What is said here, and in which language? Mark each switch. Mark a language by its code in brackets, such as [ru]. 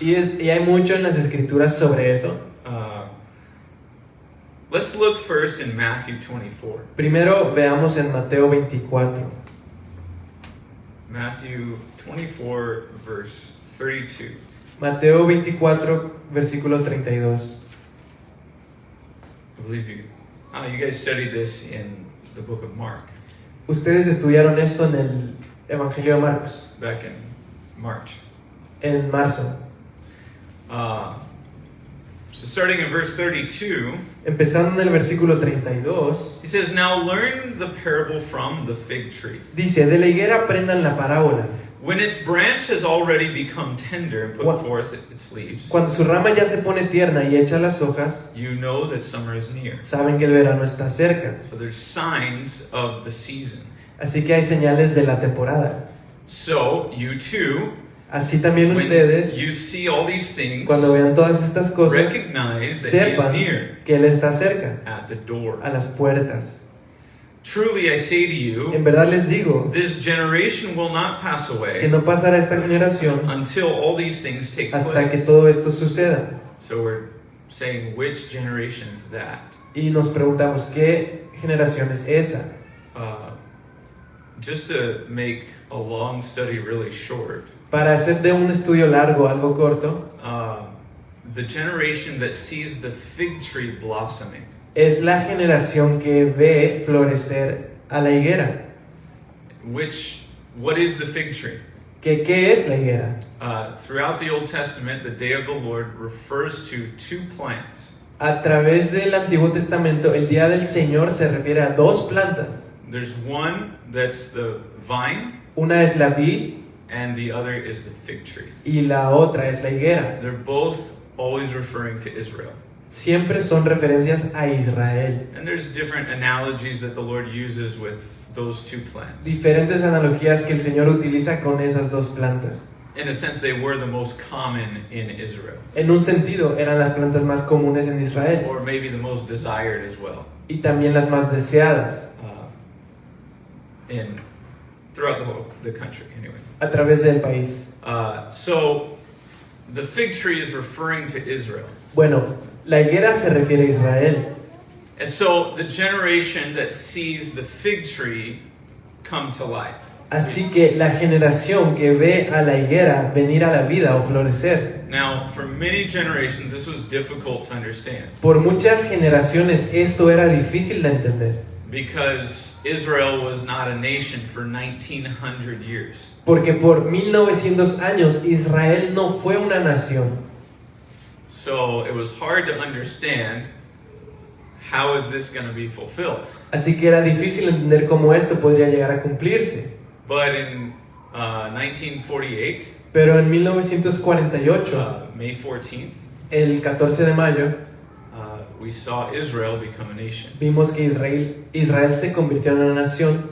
[es] Y hay mucho en las escrituras sobre eso. [en] Let's look first in Matthew 24. [es] Primero veamos en Mateo 24. [en] Matthew 24, verse 32. [es] Mateo 24, versículo 32. [en] I believe you guys studied this in the book of Mark, [es] Ustedes estudiaron esto en el Evangelio de Marcos, [en] back in March. [es] en marzo. [en] So starting in verse 32, [es] Empezando en el versículo 32, [en] he says, now learn the parable from the fig tree. [es] dice, de la higuera aprendan la parábola. [en] When its branch has already become tender and put What? forth its leaves, [es] Cuando su rama ya se pone tierna y echa las hojas, [en] you know that summer is near. [es] saben que el verano está cerca. [en] So there's signs of the season. [es] Así que hay señales de la temporada. [en] So you too, [es] Así también [en] when [es] ustedes, [en] you see all these things, [es] cuando vean todas estas cosas, [en] recognize that he is [es] sepan [en] near [es] que Él está cerca, [en] at the door. [es] a las puertas. [en] Truly I say to you, [es] En verdad les digo [en] this generation will not pass [es] que [en] away [es] no pasará esta generación [en] until all these things take [es] hasta que [en] place. [es] todo esto suceda. [en] So we're saying, which generation is that? [es] Y nos preguntamos, ¿qué generación es esa? [en] Just to make a long study really short, [es] Para hacer de un estudio largo algo corto, [en] the generation that sees the fig tree blossoming. [es] es la generación que ve florecer a la higuera. [en] What is the fig tree? [es] ¿Qué es la higuera? [en] Throughout the Old Testament, the day of the Lord refers to two plants. [es] A través del Antiguo Testamento, el día del Señor se refiere a dos plantas. [en] There's one that's the vine, [es] Una es la vid [en] and the other is the fig tree. [es] y la otra es la higuera. [en] They're both always referring to Israel. [es] Siempre son referencias a Israel. [en] And there's different analogies that the Lord uses with those two plants. [es] Diferentes analogías que el Señor utiliza con esas dos plantas. [en] In a sense, they were the most common in Israel, [es] En un sentido, eran las plantas más comunes en Israel [en] or maybe the most desired as well, [es] y también las más deseadas [en] throughout the country. Anyway, [es] a través del país. [en] so the fig tree is referring to Israel, [es] Bueno, la higuera se refiere a Israel. [en] and so the generation that sees the fig tree come to life. [es] Así que la generación que ve a la higuera venir a la vida o florecer. [en] Now, for many generations, this was difficult to understand. [es] Por muchas generaciones esto era difícil de entender. [en] Because Israel was not a nation for 1900 years. [es] Porque por 1900 años Israel no fue una nación. [en] So it was hard to understand how is this going to be fulfilled. [es] Así que era difícil entender cómo esto podría llegar a cumplirse. [en] But in 1948, [es] Pero en 1948, [en] May 14th, [es] el 14 de mayo, [en] we saw Israel become a nation [es] vimos que Israel se convirtió en una nación